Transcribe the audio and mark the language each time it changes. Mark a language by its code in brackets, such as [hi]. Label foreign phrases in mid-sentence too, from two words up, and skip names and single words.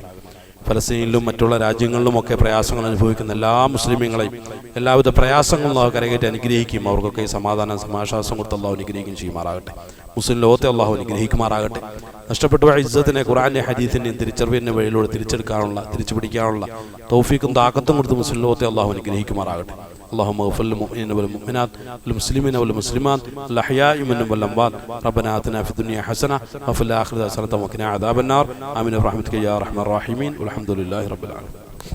[ml] ഫലസ്തീനിലും മറ്റുള്ള രാജ്യങ്ങളിലുമൊക്കെ പ്രയാസങ്ങൾ അനുഭവിക്കുന്ന എല്ലാ മുസ്ലിമീങ്ങളെയും എല്ലാവിധ പ്രയാസങ്ങളും അല്ലാഹു കരകയറ്റി അനുഗ്രഹിക്കും. അവർക്കൊക്കെ സമാധാനം, സമാശ്വാസം കൊടുത്ത് അല്ലാഹു അനുഗ്രഹിക്കുകയും ചെയ്യുമാറാകട്ടെ. മുസ്ലിം ലോകത്തെ അല്ലാഹു അനുഗ്രഹിക്കുമാറാകട്ടെ. നഷ്ടപ്പെട്ട ഇസ്സത്തിനെ ഖുർആന്റെ ഹദീസിന്റെയും തിരിച്ചറിവിന്റെ വഴിയിലൂടെ തിരിച്ചു പിടിക്കാനുള്ള തൗഫീഖും താഖത്തും കൊടുത്ത് മുസ്ലിം ലോകത്തെ അല്ലാഹു അനുഗ്രഹിക്കുമാറാകട്ടെ. [ar] اللهم اغفر للمؤمنين والمؤمنات والمسلمين والمسلمات الأحياء منهم والأموات. ربنا آتنا في الدنيا حسنة وفي الآخرة حسنة وقنا عذاب النار. آمين برحمتك يا أرحم الراحمين والحمد لله رب العالمين.